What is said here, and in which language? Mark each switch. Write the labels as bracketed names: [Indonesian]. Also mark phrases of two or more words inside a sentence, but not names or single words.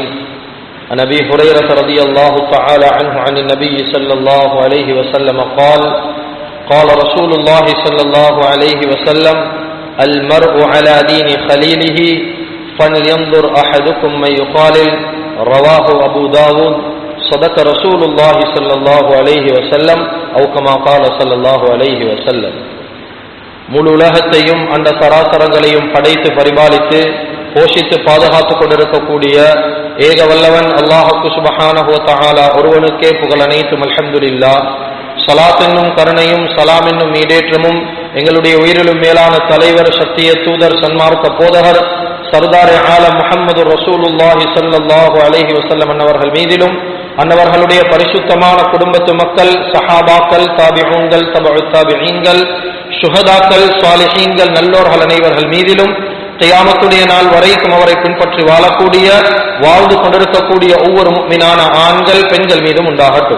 [Arabic] عن أبي هريرة رضي الله تعالى عنه عن النبي صلى الله عليه وسلم قال: قال رسول الله صلى الله عليه وسلم: المرء على دين خليله فلينظر أحدكم من يخالل. رواه أبو داود. صدق رسول الله صلى الله عليه وسلم أو كما قال صلى الله عليه وسلم. [Tamil] முழு உலகத்தையும் அந்த சராசரங்களையும் படைத்து பரிபாலித்து போஷித்து பாதுகாத்துக் கொண்டிருக்கக்கூடிய ஏக வல்லவன் அல்லாஹுக்கு [Arabic] سبحانه وتعالى [Tamil] ஒருவனுக்கே புகழ் அனைத்தும். [Arabic] அல்ஹம்துலில்லாஹ். [Tamil] ஸலாத் என்னும் கருணையும் சலாம் என்னும் ஈடேற்றமும் எங்களுடைய உயிரிலும் மேலான தலைவர், சத்திய தூதர், சன்மார்க்க போதகர், சர்தார் ஆலம் முஹம்மது [Arabic] رسول الله صلى الله عليه وسلم [Tamil] அன்னவர்கள் மீதிலும், அன்னவர்களுடைய பரிசுத்தமான குடும்பத்து மக்கள், சஹாபாக்கள், தாபிஊன்கள், தபஉ தாபிஈன்கள், ஷுஹதாக்கள், சாலிஹீன்கள், நல்லோர்கள் அனைவர்கள் மீதிலும் கியாமத்துடைய நாள் வரைக்கும் அவரை பின்பற்றி வாழக்கூடிய, வாழ்ந்து கொண்டிருக்கக்கூடிய ஒவ்வொரு முஃமினான ஆண்கள் பெண்கள் மீதும் உண்டாகட்டும்.